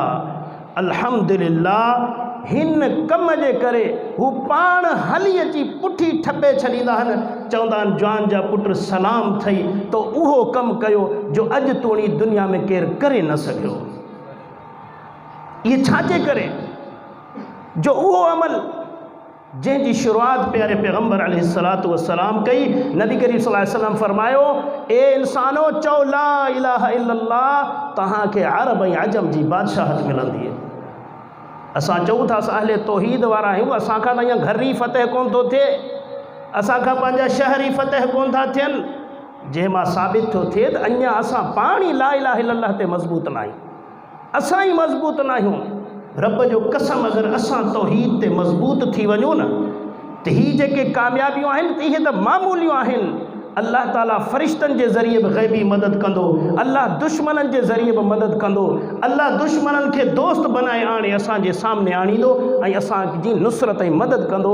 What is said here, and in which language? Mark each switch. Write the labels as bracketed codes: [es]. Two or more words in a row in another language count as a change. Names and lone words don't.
[sd] अल्हम्दुलिल्लाह, हिन कम जे करे हू पाण हली अची पुठी ठपे छॾींदा आहिनि, चवंदा आहिनि जवान जा पुट सलाम अथई तो उहो कमु कयो जो अॼु तोणी दुनिया में केरु करे न सघियो। ये छाजे करे जो वो अमल जंहिंजी शुरुआत प्यारे पैगम्बर [ar] عليه الصلاة والسلام [sd] कई। नबी करीम [ar] صلى الله عليه وسلم [sd] फरमायो, ए इंसानो चओ [ar] لا إله إلا الله, [sd] तव्हांखे अरब ऐं अजम जी बादशाहत मिलंदी है। असां चऊं था असां अहले तौहीद वारा आहियूं, असांखां त अञा घर ई फ़तह कोन थो थिए, असांखां पंहिंजा शहर ई फ़तह कोन था थियनि। जंहिं मां साबित थो थिए त अञा असां पाण ई [ar] لا إله إلا الله [sd] ते मज़बूत न आहियूं, असां ई मज़बूत न आहियूं। रब जो कसम, अगरि असां तौहीद ते मज़बूत थी वञूं न त हीअ जेके कामयाबियूं आहिनि त इहे त मामूलियूं आहिनि। अल्लाह ताला फ़रिश्तनि जे ज़रिए बि ग़ैबी मदद कंदो, अल्लाह दुश्मननि जे ज़रिए बि मदद कंदो, अल्लाह दुश्मननि खे दोस्त बनाए आणे असांजे सामने आणींदो ऐं असांजी नुसरत ऐं मदद कंदो।